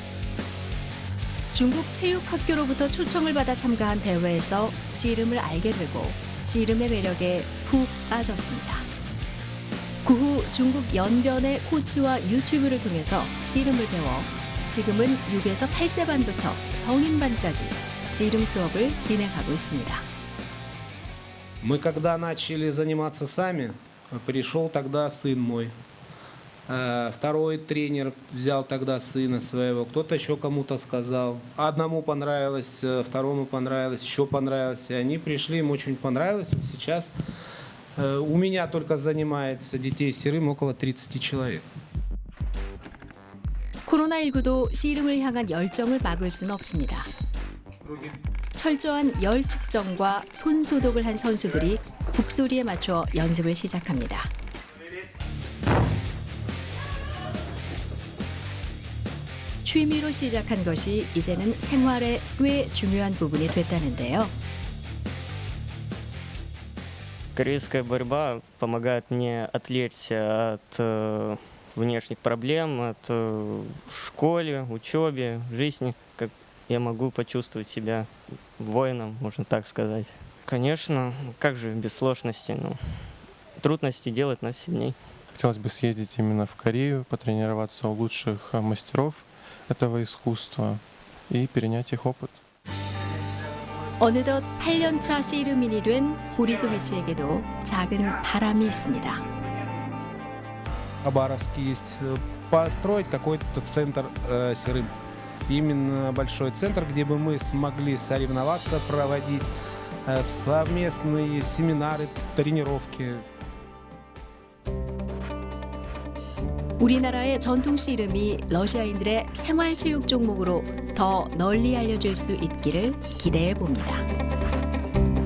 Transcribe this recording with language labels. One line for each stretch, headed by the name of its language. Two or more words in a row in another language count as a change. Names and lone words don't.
Korean: 중국 체육학교로부터 초청을 받아 참가한 대회에서 씨름을 알게 되고 씨름의 매력에 푹 빠졌습니다. 그 후 중국 연변의 코치와 유튜브를 통해서 씨름을 배워 지금은 6에서 8세 반부터 성인반까지 씨름 수업을 진행하고 있습니다.
Russian: Мы когда начали заниматься сами, пришел тогда сын мой. Второй тренер взял тогда сына своего, кто-то еще кому-то сказал. Одному понравилось, второму понравилось, еще понравилось. И они пришли, им очень понравилось. Вот сейчас у меня только занимается детей 씨름 около 30 человек.
Korean: 코로나19도 씨름을 향한 열정을 막을 수는 없습니다. 철저한 열 측정과 손 소독을 한 선수들이 북소리에 맞춰 연습을 시작합니다. 취미로 시작한 것이 이제는 생활의 꽤 중요한 부분이 됐다는데요.
Russian: Корейская борьба помогает мне отвлечься от внешних проблем, от школы, учебы, жизни. Как я могу почувствовать себя воином, можно так сказать. Конечно, как же без сложностей, но трудности делают нас сильней. Хотелось бы съездить именно в Корею, потренироваться у лучших мастеров этого искусства и перенять их опыт.
Korean: 어느덧 8년차 씨름인이 된 보리소비치에게도 작은 바람이 있습니다.
Russian: В Хабаровске есть построить какой-то центр 씨름. Именно большой центр, где бы мы смогли соревноваться, проводить совместные семинары, тренировки.
Korean: 우리나라의 전통 씨름이 러시아인들의 생활체육 종목으로 더 널리 알려질 수 있기를 기대해 봅니다.